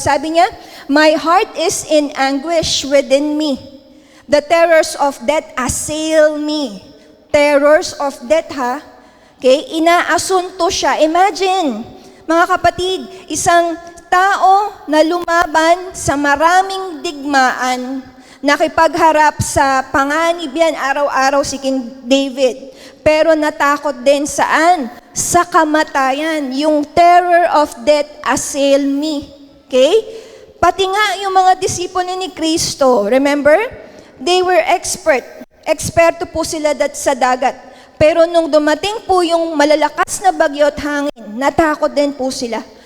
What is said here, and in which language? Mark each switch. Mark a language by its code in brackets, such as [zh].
[tl] Sabi niya, [en] my heart is in anguish within me. The terrors of death assail me. Terrors of death, ha? Okay, [tl] inaasunto siya. Imagine, mga kapatid, isang tao na lumaban sa maraming digmaan, nakipagharap sa panganib yan araw-araw si King David. Pero natakot din saan? Sa kamatayan. [en] Yung terror of death assail me. [tl] Okay? Pati nga yung mga disipulo ni Kristo, remember? [en] They were expert. [tl] Eksperto po sila sa dagat. Pero nung dumating po yung malalakas na bagyo at hangin, natakot din po sila.